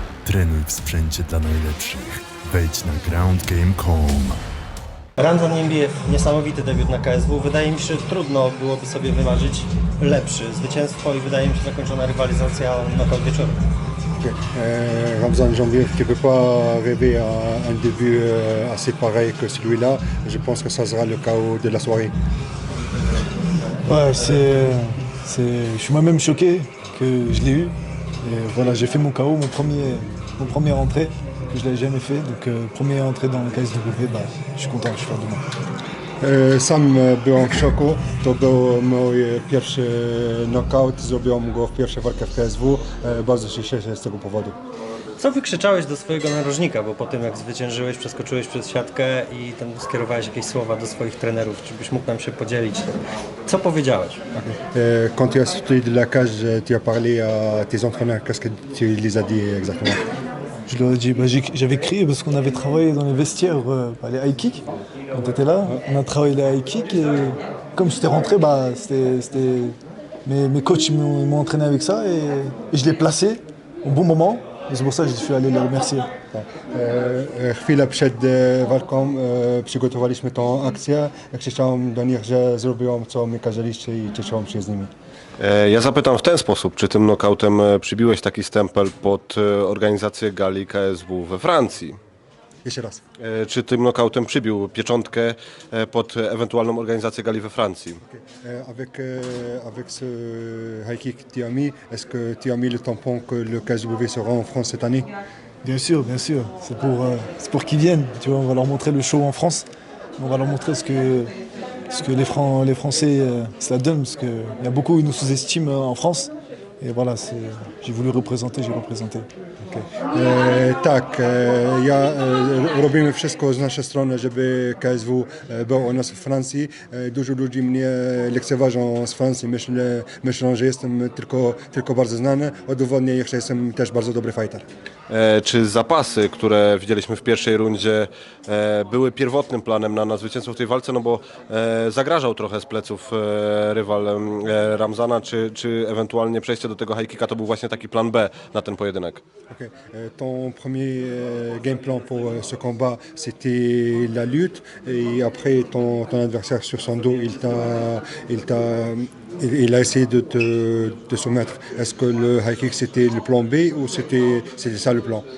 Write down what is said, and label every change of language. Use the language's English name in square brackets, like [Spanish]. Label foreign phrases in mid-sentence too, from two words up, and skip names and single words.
[Polish] Trenuj w sprzęcie dla najlepszych. Wejdź na groundgame.com. Ramzan Niembiejew, niesamowity debiut na KSW. Wydaje mi się, że trudno byłoby sobie wymarzyć lepszy zwycięstwo i wydaje mi się zakończona rywalizacja knockout wieczoru. [French] Ramzan Niembiejew qui ne peut pas rêver à un début assez pareil que celui-là. Je pense que ça sera le chaos de la soirée. Ouais, je suis moi-même choqué que je l'ai eu. Et voilà, j'ai fait mon KO, mon premier entrée, que je ne l'avais jamais fait. Donc, première entrée dans le KSW, je suis content, je suis fier de moi. [Polish] Sam byłem w szoku. To był mój pierwszy knockout. Zrobiłem go w pierwszej walce w KSW. Bardzo się cieszę z tego powodu. Co wykrzyczałeś do swojego narożnika, bo po tym jak zwyciężyłeś, przeskoczyłeś przez siatkę i tam skierowałeś jakieś słowa do swoich trenerów, czy byś mógł nam się podzielić? Co powiedziałeś? [French] Quand tu as sorti de la cage, tu as parlé à tes entraîneurs. Qu'est-ce que tu les as dit exactement? Je leur ai dit, j'avais crié parce qu'on avait travaillé dans les vestiaires, les [English] high kicks. [French] Quand tu étais là, on a travaillé les [English] high kicks [French] et comme j'étais rentré, mes coachs m'ont entraîné avec ça et je l'ai placé au bon moment. Et c'est pour ça que je suis allé les remercier. [Polish] Chwilę przed walką przygotowaliśmy tą akcję. Krzyczałem do nich, że zrobiłem co mi kazaliście i cieszyłem się z nimi. Ja zapytam w ten sposób, czy tym knockoutem przybiłeś taki stempel pod organizację gali KSW we Francji? Jeszcze raz. Czy tym knockoutem przybił pieczątkę pod ewentualną organizację gali we Francji? [French] Avec ce [English] high kick [French] que tu as mis, est-ce que tu as mis le tampon que le KSW sera en France cette année? Bien sûr, bien sûr. C'est pour qu'ils viennent. Tu vois, on va leur montrer le show en France. On va leur montrer ce que les Français se la donnent, parce qu'il y a beaucoup qui nous sous-estiment en France. Et voilà, j'ai voulu représenter, j'ai représenté. [Polish] Ja robimy wszystko z naszej strony, żeby KSW był u nas w Francji. Dużo ludzi mnie lekceważą z Francji, myślą, że jestem tylko bardzo znany. Udowodnię ich, że jestem też bardzo dobry fighter. Czy zapasy, które widzieliśmy w pierwszej rundzie, były pierwotnym planem na zwycięstwo w tej walce, no bo zagrażał trochę z pleców rywal Ramzana, czy ewentualnie przejście do tego [English] high kicka [Polish] to był właśnie taki plan B na ten pojedynek? [French] Ton premier [English] game plan [French] pour ce combat, c'était la lutte, et après ton adversaire sur son dos, il a essayé de te soumettre. Est-ce que le [English] high kick [French] c'était le plan B ou c'était ça le plan?